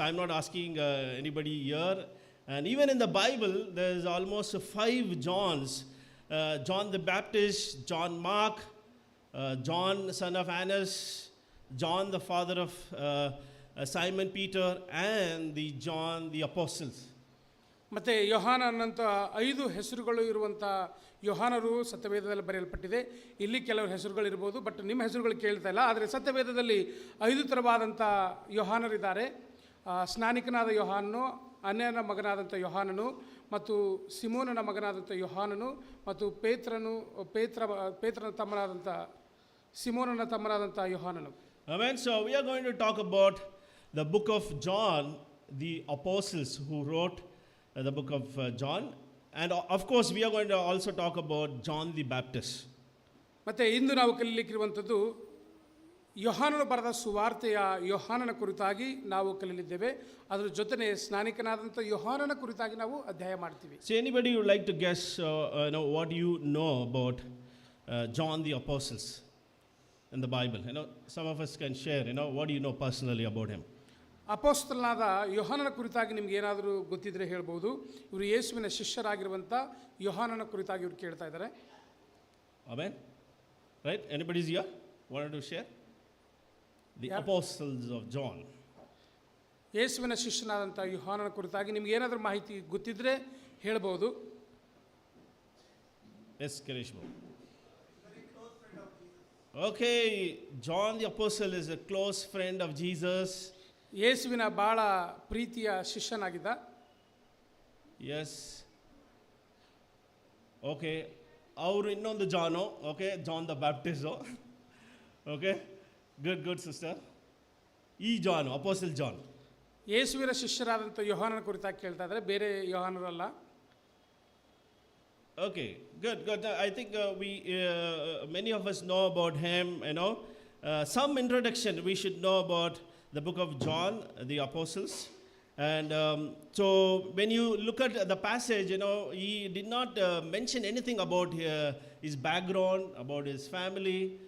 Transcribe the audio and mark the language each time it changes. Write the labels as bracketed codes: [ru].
[en] So I'm not asking anybody here. And even in the Bible, there's almost 5 Johns. John the Baptist, John Mark, John son of Annas, John the father of Simon Peter, and the John the apostles. [kn] ಮತ್ತು ಯೋಹಾನ ಅನ್ನಂಥ 5 ಹೆಸರುಗಳು ಇರುವಂಥ ಯೋಹಾನರು ಸತ್ಯವೇದದಲ್ಲಿ ಬರೆಯಲ್ಪಟ್ಟಿದೆ. ಇಲ್ಲಿ ಕೆಲವು ಹೆಸರುಗಳಿರ್ಬೋದು, but ನಿಮ್ಮ ಹೆಸರುಗಳು ಕೇಳ್ತಾ ಇಲ್ಲ. ಆದರೆ ಸತ್ಯವೇದದಲ್ಲಿ 5 ಥರವಾದಂಥ ಯೋಹಾನರಿದ್ದಾರೆ. ಸ್ನಾನಿಕನಾದ ಯೋಹಾನನು, ಅನ್ಯನ ಮಗನಾದಂಥ ಯೋಹಾನನು, ಮತ್ತು ಸಿಮೋನನ ಮಗನಾದಂಥ ಯೋಹಾನನು, ಮತ್ತು ಪೇತ್ರನ ತಮ್ಮನಾದಂಥ ಸಿಮೋನನ ತಮ್ಮನಾದಂಥ ಯೋಹಾನನು. [en] Amen. So we are going to talk about the book of John, the apostles who wrote the book of John, and of course we are going to also talk about John the Baptist. [kn] ಮತ್ತು ಇಂದು ನಾವು ಕಲಿಯಲಿಕ್ಕಿರುವಂಥದ್ದು ಯೋಹಾನನು ಬರೆದ ಸುವಾರ್ತೆಯ ಯೋಹಾನನ ಕುರಿತಾಗಿ ನಾವು ಕಲಿಯಲಿದ್ದೇವೆ. ಅದರ ಜೊತೆನೆ ಸ್ನಾನಿಕನಾದಂಥ ಯೋಹಾನನ ಕುರಿತಾಗಿ ನಾವು ಅಧ್ಯಯನ ಮಾಡ್ತೀವಿ. [en] So anybody would like to guess what you know about John the apostles in the Bible? Some of us can share, what do you know personally about him? [kn] ಅಪೊಸ್ತಲನಾದ ಯೋಹಾನನ ಕುರಿತಾಗಿ ನಿಮ್ಗೆ ಏನಾದರೂ ಗೊತ್ತಿದ್ರೆ ಹೇಳ್ಬೋದು. ಇವರು ಯೇಸುವಿನ ಶಿಷ್ಯರಾಗಿರುವಂಥ ಯೋಹಾನನ ಕುರಿತಾಗಿ ಇವರು ಕೇಳ್ತಾ ಇದ್ದಾರೆ. [en] Amen. Right? Anybody's here wanted to share? The apostles of John. [kn] ಯೇಸುವಿನ ಶಿಷ್ಯನಾದಂಥ ಯೋಹಾನನ ಕುರಿತಾಗಿ ನಿಮ್ಗೆ ಏನಾದರೂ ಮಾಹಿತಿ ಗೊತ್ತಿದ್ರೆ ಹೇಳ್ಬೋದು. [en] Yes, Kirish. Okay, John the apostle is a close friend of Jesus. [kn] ಯೇಸುವಿನ ಭಾಳ ಪ್ರೀತಿಯ ಶಿಷ್ಯನಾಗಿದ್ದ. [en] Yes. Okay. [kn] ಅವರು ಇನ್ನೊಂದು ಜಾನು. [en] Okay, John the Baptist. Okay. Good sister. [kn] ಈ ಜಾನ್, ಅಪೋಸ್ಟಲ್ ಜಾನ್. ಯೇಸುವಿನ ಶಿಷ್ಯರಾದಂಥ ಯೋಹಾನನ ಕುರಿತಾಗಿ ಕೇಳ್ತಾ ಇದ್ದಾರೆ, ಬೇರೆ ಯೋಹಾನರಲ್ಲ. [en] Okay, good. I think many of us know about him, some introduction we should know about the book of John, the apostles. And so when you look at the passage, he did not mention anything about his background, about his family.